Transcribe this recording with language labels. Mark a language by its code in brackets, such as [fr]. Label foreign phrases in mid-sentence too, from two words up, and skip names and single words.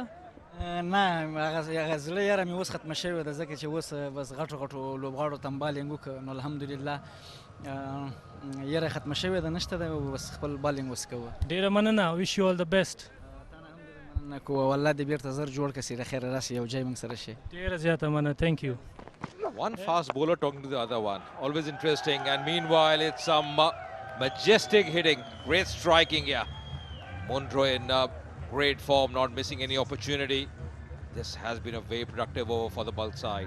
[ps] نه هغه زړه یاره مې اوس ختمه شوې ده ځکه چې اوس بس غټو غټو لوبغاړو ته م بالینګ وکړه نو الحمدلله یاره ختمه شوې ده نشته ده بس خپل بالینګ اوس کوه ډېره مننه [en] wish you all the best [ps] مننه کوه والله دې بیرته زر جوړ کړه سیره خیره راسي یو ځای موږ سره شي ډېره زیاته مننه [en] thank you One fast bowler talking to the other one. Always interesting. And meanwhile, it's some majestic hitting. Great striking here. Munro in great form, not missing any opportunity. This has been a very productive over for the Balkh side.